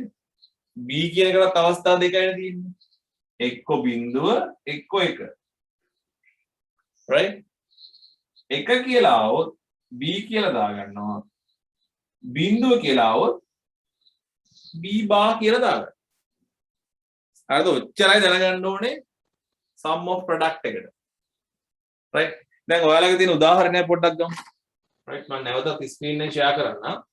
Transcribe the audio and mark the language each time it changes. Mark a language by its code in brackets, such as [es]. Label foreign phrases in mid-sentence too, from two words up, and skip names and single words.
[si] b කියන එකකට අවස්ථා දෙකයි තියෙන්නේ. එක්ක බිඳුව එක්ක එක. right. එක කියලා આવොත් b කියලා දාගන්නවා. බිඳුව කියලා આવොත් b බා කියලා දාගන්නවා. හරිද? ඔච්චරයි දැනගන්න ඕනේ [en] sum of product [si] එකට. right. දැන් ඔයාලගේ තියෙන උදාහරණයක් පොඩ්ඩක් ගමු. right. මම නැවතත් ස්ක්‍රීන් එක ෂෙයා කරන්න.